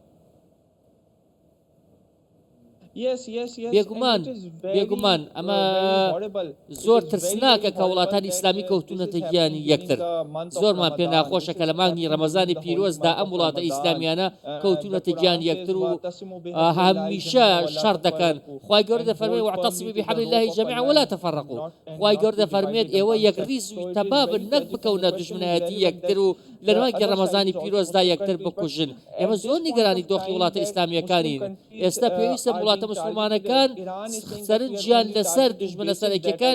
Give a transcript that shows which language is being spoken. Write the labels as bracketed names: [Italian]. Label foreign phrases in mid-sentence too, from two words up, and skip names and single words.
[Central Kurdish] بێگومان ئەمە زۆر ترسناکە کە وڵاتانی ئیسلامی کەوتونەتە گیانی یەکتر زۆرمان پێ ناخۆشە کە لە مانگی ڕەمەزانی پیرۆزدا ئەم وڵاتە ئیسلامیانە کەوتونەتە گیانی یەکتر و هەمیشە شەڕ دەکەن خوای گەورە دەفەرمێت [Arabic] واعتصموا بحبل الله جميعا ولا تفرقوا [Central Kurdish] خوای گەورە دەفەرمێت ئێوە یەکریز و تەبابن نەک بکەونە دژمنایەتی یەکتر و لە مانگی ڕەمەزانی پیرۆزدا یەکتر بکوژن ئێمە زۆر نیگەرانی دۆخی وڵاتە ئیسلامیەکانین ئێستا پێویستە وڵاتە وڵاتە مسلمانەکان سەرنجیان لەسەر دوژمنە سەرەکیەکان